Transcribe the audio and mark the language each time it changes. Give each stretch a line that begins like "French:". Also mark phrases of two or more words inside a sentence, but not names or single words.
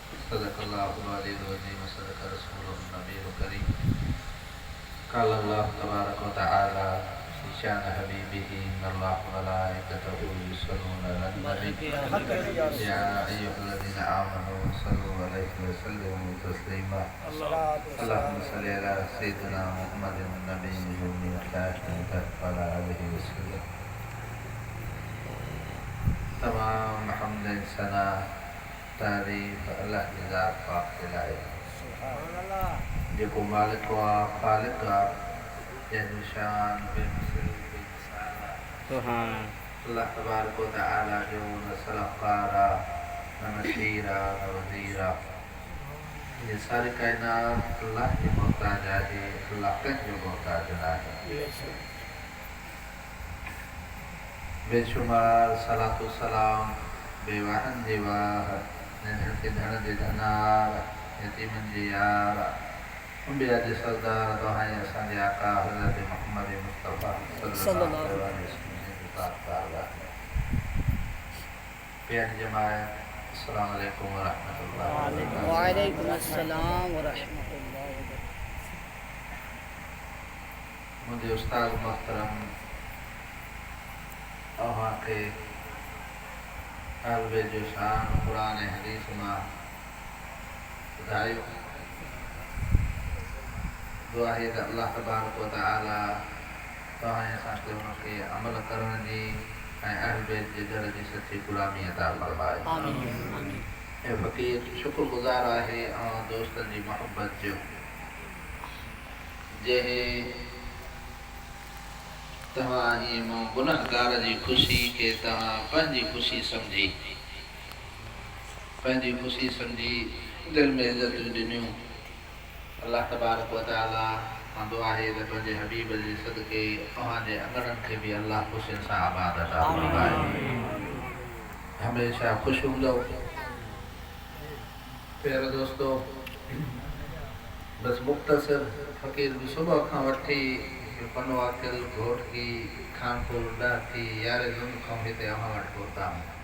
Arabic: صدق الله العلي العظيم وصدق رسوله النبي الكريم. قال الله تبارك وتعالى في شأن حبيبه إن الله وملائكته يصلون على النبي يا أيها الذين آمنوا صلوا عليه وسلموا تسليما. اللهم صل على سيدنا محمد النبي الأمي وعلى آله وسلم.
Sindhi: तमाम हम्द सना तारीफ़ अल्लाह की ज़ात पाक के लायक़ जेको मालिक वा ख़ालिक़ आ, जंहिंजो शान बेमिसल बेमिसाल आ। सुभान
Arabic: الله تبارك وتعالى
Sindhi: जो न सलाहकार आ, न नसीर आ, न वज़ीर आ। ये सारी कायनात अल्लाह जी मोहताज आहे, अल्लाह कंहिंजो मोहताज न आहे। बेशुमार सलातो सलाम बेवाहन जे वार, नंढनि खे धण जे धनार, यतीमनि जे यार, अंबिया जे सरदार तव्हांजे असांजे आका हज़रत मुहम्मद मुस्तफ़ा
Arabic: صلى الله عليه وسلم
Sindhi: जो ताक़दार आहे। प्यारी जमात,
Arabic: السلام عليكم ورحمة الله وبركاته. وعليكم السلام ورحمة الله وبركاته.
Sindhi: मुझे उस्ताद मोहतरम अव्हां खे तालिबे जो शान कुरान ऐं हदीस मां ॿुधायो। दुआ आहे त
Arabic: الله تبارك وتعالى
Sindhi: तव्हां असांखे हुनखे अमल करण जी ऐं अहल बैत जे दर जी सची ग़ुलामी अता फ़रमाए। आमीन। ऐं फ़क़ीर शुक्रगुज़ार आहे ऐं दोस्तनि जी मोहबत जो, जंहिं तव्हां हीअ मूं गुनहगार जी ख़ुशी खे तव्हां पंहिंजी ख़ुशी सम्झी दिलि में इज़तूं ॾिनियूं।
Arabic: الله تبارك وتعالى
Sindhi: खां दुआ आहे त पंहिंजे हबीब जे सदके तव्हांजे अंगणनि खे बि अल्लाह ख़ुशियुनि सां आबाद अता फ़रमाए। हमेशा ख़ुशि हूंदो। प्यारे दोस्तो, बस मुख़्तसर फ़क़ीर बि सुबुह खां वठी पनो वाकिल घोटकी खानपुर ॾाठी यारे ज़ुम खां हिते अव्हां वटि पहुता आहियूं।